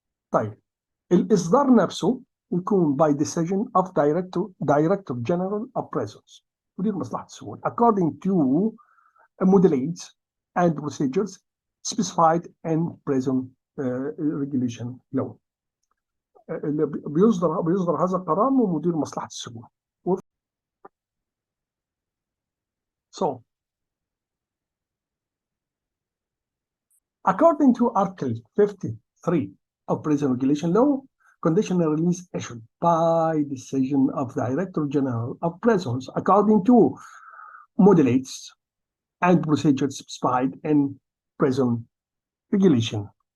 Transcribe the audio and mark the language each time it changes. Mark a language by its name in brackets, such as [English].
[Arabic] طيب الإصدار نفسه يكون [English] by decision of Director General of Prisons، [Arabic] مدير مصلحة السجون، [English] according to modulates and procedures specified in prison regulation law. [Arabic] اللي بيصدر هذا القرار من مدير مصلحة السجون. [English] So, according to Article 53 of Prison Regulation Law, conditional release issued by decision of the Director General of Prisons according to modulates and procedures specified in prison regulation.